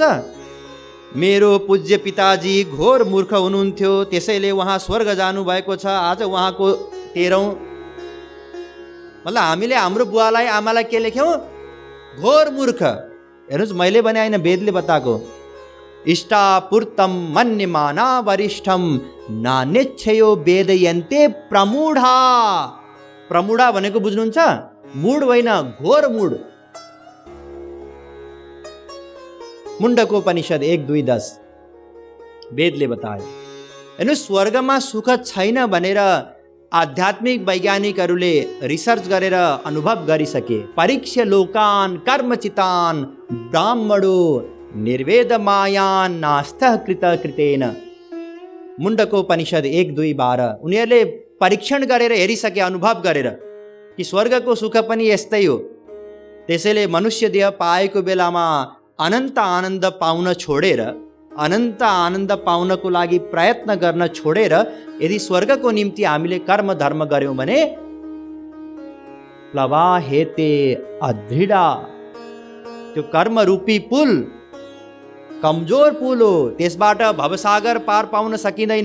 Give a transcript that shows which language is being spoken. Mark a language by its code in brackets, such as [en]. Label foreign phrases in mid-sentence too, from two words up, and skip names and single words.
[ne] मेरो पूज्य पिताजी घोर मूर्ख हुनुहुन्थ्यो, त्यसैले उहाँ स्वर्ग जानुभएको छ, आज उहाँको 13औं। मतलब हामीले हाम्रो बुवालाई आमालाई के लेख्यौँ? घोर मूर्ख। हेर्नुहोस्, मैले भने होइन, वेदले बताएको। [sa] इष्टापूर्तम मन्यमाना वरिष्ठम नानेच्छयो वेदयन्ते प्रमूढा। [ne] प्रमूढा भनेको बुझ्नुहुन्छ? मूढ होइन, घोर मूढ। मुण्डकोपनिषद 1:2-10 वेदले बतायो। हेर्नुहोस्, स्वर्गमा सुख छैन भनेर आध्यात्मिक वैज्ञानिकहरूले रिसर्च गरेर अनुभव गरिसके। [sa] परीक्ष्य लोकान कर्मचितान ब्राह्मणो निर्वेद मायान नास्तः कृत कृतेन। [ne] मुण्डकोपनिषद 1:2-12 उनीहरूले परीक्षण गरेर हेरिसके, अनुभव गरेर कि स्वर्गको सुख पनि यस्तै हो। त्यसैले मनुष्य देह पाएको बेलामा अनन्त आनन्द पाउन छोडेर, अनन्त आनन्द पाउनको लागि प्रयत्न गर्न छोडेर यदि स्वर्गको निम्ति हामीले कर्म धर्म गर्यौँ भने [sa] प्लवा हेते अदृढा, [ne] त्यो कर्मरूपी पुल कमजोर पुल हो, त्यसबाट भवसागर पार पाउन सकिँदैन।